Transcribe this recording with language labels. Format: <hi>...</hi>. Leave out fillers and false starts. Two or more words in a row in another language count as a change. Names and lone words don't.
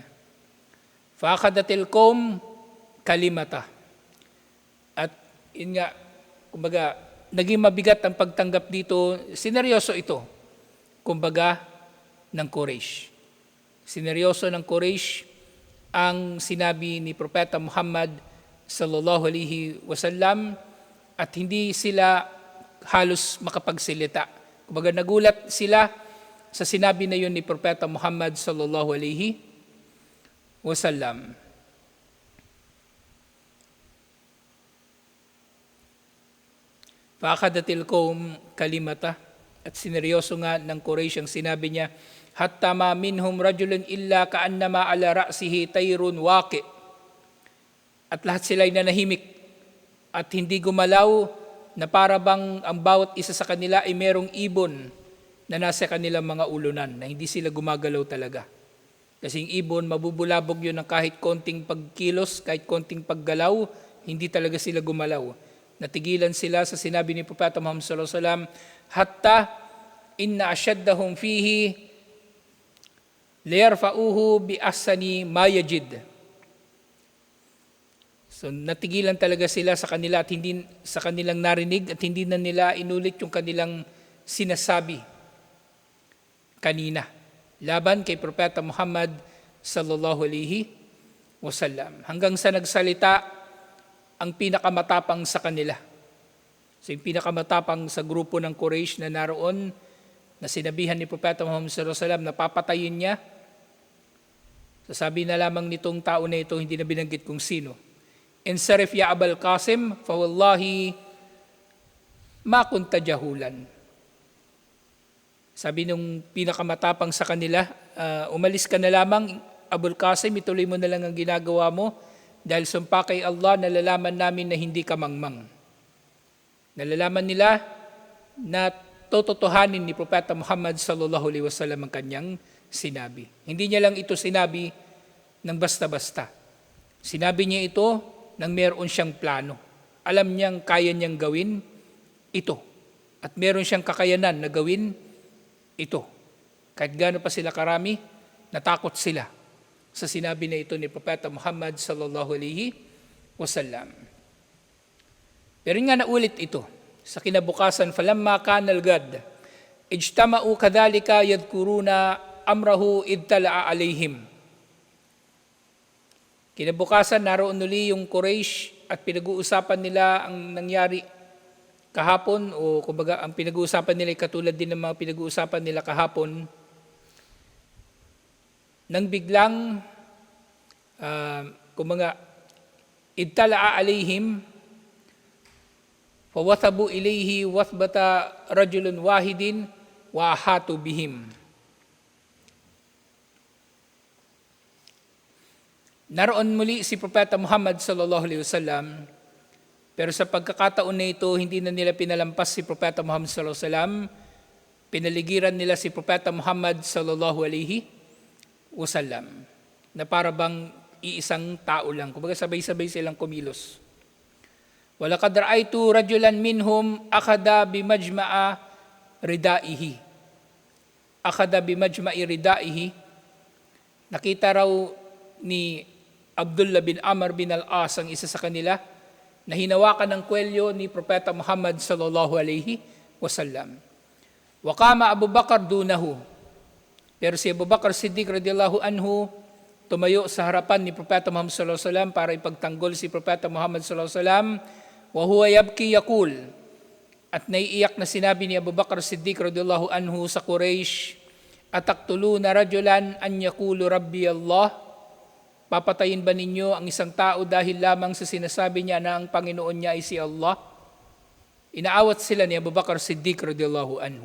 <ar>فأخذت القوم كلمته.</ar> <tl>At yun nga, kumbaga, naging mabigat ang pagtanggap dito, sineryoso ito, kumbaga, ng Quraysh. Sineryoso ng Quraysh ang sinabi ni Propeta Muhammad</tl> <ar>صلى الله عليه وسلم</ar> <tl>at hindi sila halos makapagsilita. Kumbaga nagulat sila sa sinabi na yun ni Propeta Muhammad</tl> <ar>صلى الله عليه وسلم. فأخذت القوم كلمته,</ar> <tl>at sineryoso nga ng Quraysh ang sinabi niya,</tl> <ar>حتى ما منهم رجل إلا كأنما على رأسه طائر واقع.</ar> <tl>At lahat sila'y nanahimik at hindi gumalaw, na para bang ang bawat isa sa kanila ay merong ibon na nasa kanilang mga ulunan, na hindi sila gumagalaw talaga. Kasing ibon, mabubulabog yun ng kahit konting pagkilos, kahit konting paggalaw, hindi talaga sila gumalaw. Natigilan sila sa sinabi ni Propeta Muhammad</tl> <ar>صلى الله عليه وسلم, حتى إن أشدهم فيه ليرفؤه بأحسن ما يجد.</ar> <tl>So natigilan talaga sila sa kanila at hindi sa kanilang narinig, at hindi na nila inulit yung kanilang sinasabi kanina laban kay Propeta Muhammad</tl> <ar>صلى الله عليه وسلم,</ar> <tl>hanggang sa nagsalita ang pinakamatapang sa kanila. So yung pinakamatapang sa grupo ng Quraysh na naroon, na sinabihan ni Propeta Muhammad</tl> <ar>صلى الله عليه وسلم</ar> <tl>na papatayin niya, sasabi na lamang nitong tao na ito, hindi na binanggit kung sino,</tl> <ar>انصرف يا أبا القاسم فوالله ما كنت جهولا.</ar> <tl>Sabi nung pinakamatapang sa kanila, umalis ka na lamang Abul Qasim, ituloy mo na lang ang ginagawa mo, dahil sumpa kay Allah, nalalaman namin na hindi ka mangmang. Nalalaman nila na tototohanin ni Propeta Muhammad</tl> <ar>صلى الله عليه وسلم</ar> <tl>ang kanyang sinabi. Hindi niya lang ito sinabi ng basta-basta. Sinabi niya ito nang meron siyang plano. Alam niyang kaya niyang gawin ito. At meron siyang kakayanan na gawin ito. Kahit gaano pa sila karami, natakot sila sa sinabi na ito ni Propeta Muhammad</tl> <ar>صلى الله عليه وسلم.</ar> <tl>Pero nga naulit ito sa kinabukasan,</tl> <ar>فلما كان الغد اجتمعوا كذلك يذكرون أمره إذ طلع عليهم.</ar> <tl>Kinabukasan, naroon uli yung Quraysh at pinag-uusapan nila ang nangyari kahapon, o kumbaga ang pinag-uusapan nila ay katulad din ng mga pinag-uusapan nila kahapon, nang biglang kumbaga</tl> <ar>إذ طلع عليهم فوثبوا إليه وثبة رجل واحد وأحاطوا بهم.</ar> <tl>Naroon muli si Propeta Muhammad</tl> <ar>صلى الله عليه وسلم,</ar> <tl>pero sa pagkakataon na ito, hindi na nila pinalampas si Propeta Muhammad</tl> <ar>صلى الله عليه وسلم,</ar> <tl>pinaligiran nila si Propeta Muhammad</tl> <ar>صلى الله عليه وسلم,</ar> <tl>na para bang iisang tao lang. Kumbaga sabay-sabay silang kumilos.</tl> <ar>ولقد رأيت رجلا منهم أخذ بمجمع ردائه. أخذ بمجمع ردائه.</ar> <tl>Nakita raw ni Abdullah bin Amr bin al-As, ang isa sa kanila, na hinawakan ng kwelyo ni Propeta Muhammad</tl> <ar>صلى الله عليه وسلم. وقام أبو بكر دونه.</ar> <tl>Pero si Abu Bakar Siddiq</tl> <ar>رضي الله عنه</ar> <tl>tumayo sa harapan ni Propeta Muhammad</tl> <ar>صلى الله عليه وسلم</ar> <tl>para ipagtanggol si Propeta Muhammad</tl> <ar>صلى الله عليه وسلم. وهو يبكي يقول,</ar> <tl>at naiiyak na sinabi ni Abu Bakar Siddiq</tl> <ar>رضي الله عنه</ar> <tl>sa Quraysh,</tl> <ar>أتقتلون رجلا أن يقول ربي الله?</ar> <tl>Papatayin ba ninyo ang isang tao dahil lamang sa sinasabi niya na ang Panginoon niya ay si Allah? Inaawat sila ni Abu Bakar Siddiq</tl> <ar>رضي الله عنه.</ar>